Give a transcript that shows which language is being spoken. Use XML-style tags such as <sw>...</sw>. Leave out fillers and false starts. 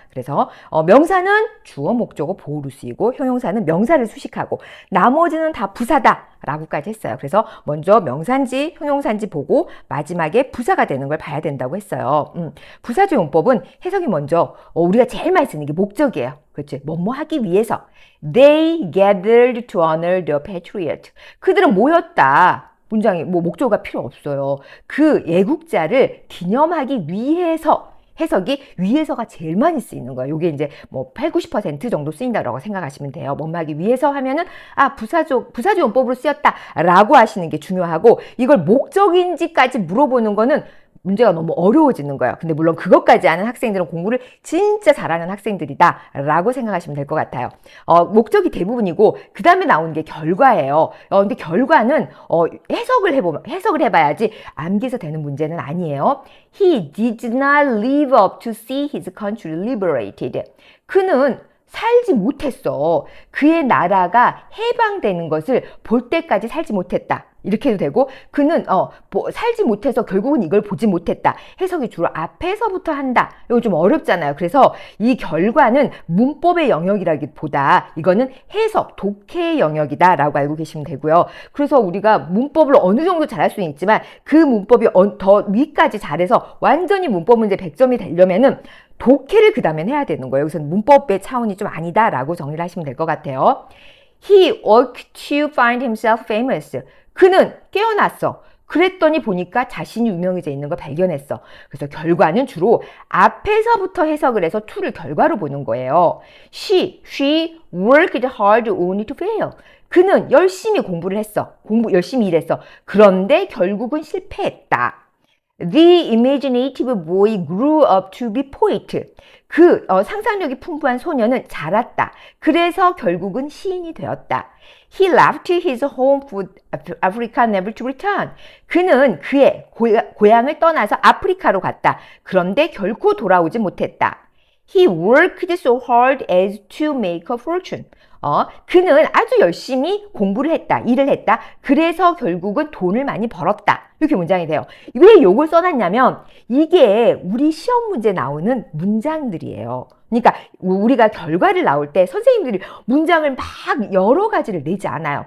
<ko>그래서 명사는 주어, 목적어, 보호로 쓰이고 형용사는 명사를 수식하고 나머지는 다 부사다. 라고까지 했어요. 그래서 먼저 명사인지 형용사인지 보고 마지막에 부사가 되는 걸 봐야 된다고 했어요. 부사적 용법은 해석이 먼저 우리가 제일 많이 쓰는 게 목적이에요. 그렇지? 뭐뭐 하기 위해서.</ko> <en>They gathered to honor the patriot.</en> <ko>그들은 모였다. 문장이 목적어가 필요 없어요. 그 애국자를 기념하기 위해서 해석이 위해서가 제일 많이 쓰이는 거예요. 이게 이제 8, 90% 정도 쓰인다라고 생각하시면 돼요. 뭐뭐하기 위해서 하면은 부사적 용법으로 쓰였다라고 하시는 게 중요하고 이걸 목적인지까지 물어보는 거는 문제가 너무 어려워지는 거예요. 근데 물론 그것까지 아는 학생들은 공부를 진짜 잘하는 학생들이다 라고 생각하시면 될 것 같아요. 목적이 대부분이고 그 다음에 나오는 게 결과예요. 근데 결과는 해석을 해봐야지 암기해서 되는 문제는 아니에요.</ko> <en>He did not live up to see his country liberated.</en> <ko>그는 살지 못했어. 그의 나라가 해방되는 것을 볼 때까지 살지 못했다. 이렇게 해도 되고 그는 살지 못해서 결국은 이걸 보지 못했다. 해석이 주로 앞에서부터 한다. 이거 좀 어렵잖아요. 그래서 이 결과는 문법의 영역이라기보다 이거는 해석, 독해의 영역이다 라고 알고 계시면 되고요. 그래서 우리가 문법을 어느 정도 잘할 수는 있지만 그 문법이 더 위까지 잘해서 완전히 문법 문제 100점이 되려면은 독해를 그 다음엔 해야 되는 거예요. 그래서 문법의 차원이 좀 아니다라고 정리를 하시면 될 것 같아요.</ko> <en>He worked to find himself famous.</en> <ko>그는 깨어났어. 그랬더니 보니까 자신이 유명해져 있는 걸 발견했어. 그래서 결과는 주로 앞에서부터 해석을 해서 to를 결과로 보는 거예요.</ko> <en>She worked hard only to fail.</en> <ko>그는 열심히 공부를 했어. 열심히 일했어. 그런데 결국은 실패했다.</ko> <en>The imaginative boy grew up to be poet.</en> <ko>상상력이 풍부한 소녀는 자랐다. 그래서 결국은 시인이 되었다.</ko> <en>He left his home for Africa never to return.</en> <ko>그는 그의 고향을 떠나서 아프리카로 갔다. 그런데 결코 돌아오지 못했다.</ko> <en>He worked so hard as to make a fortune.</en> <ko>그는 아주 열심히 공부를 했다, 일을 했다. 그래서 결국은 돈을 많이 벌었다. 이렇게 문장이 돼요. 왜 이걸 써놨냐면 이게 우리 시험 문제 나오는 문장들이에요. 그러니까 우리가 결과를 나올 때 선생님들이 문장을 막 여러 가지를 내지 않아요.</ko>